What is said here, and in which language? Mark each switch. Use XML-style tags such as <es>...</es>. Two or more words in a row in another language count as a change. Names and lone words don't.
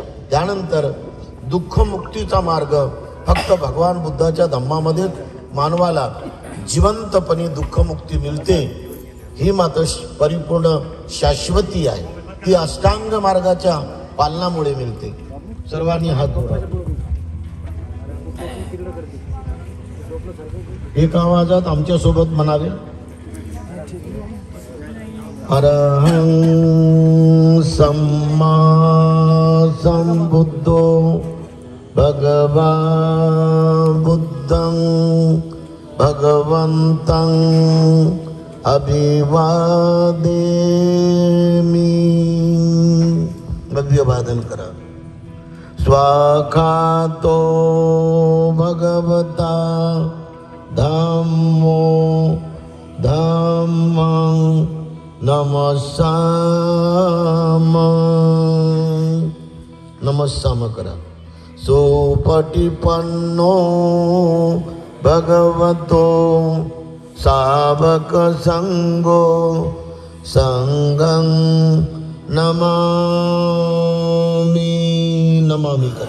<mr>त्यानंतर दुःखमुक्तीचा मार्ग फक्त भगवान बुद्धाच्या धम्मामध्येच मानवाला जिवंतपणे दुःखमुक्ती मिळते. ही मात्र परिपूर्ण शाश्वती आहे. ती अष्टांग मार्गाच्या पालनामुळे मिळते. सर्वांनी हात उठवा. एक आवाजात आमच्यासोबत म्हणावे.</mr> <pi>अरहं सम्मा संबुद्धो भगवान् बुद्धं भगवन्तं अभिवादेमि</pi> <mr>वादन करा।</mr> <pi>स्वाखातो भगवता धम्मो धम्मं नमस्साम करा। सुपटिपन्नो भगवतो सावक संगो संगं नमामि नमामि करा।</pi>